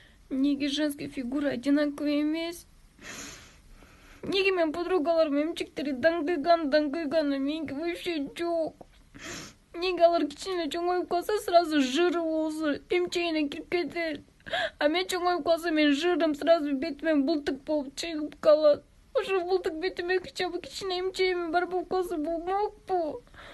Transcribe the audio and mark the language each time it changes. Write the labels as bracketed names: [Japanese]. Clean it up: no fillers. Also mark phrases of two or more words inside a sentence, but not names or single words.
[Kyrgyz] Неге [Russian] женский фигура одинаковый [Kyrgyz] емес? Неге мен подругаларым эмчектери даңгыйган, а меники вообще жок? Неге алар кичине чоңоюп калса сразу жыры болсо эмчегине кирип кетет? А мен чоңоюп калсам мен жырым сразу бетиме бултук болуп чыгып калат. Ошо бултук бетиме кичине эмчегиме бар болуп калса болмокпу?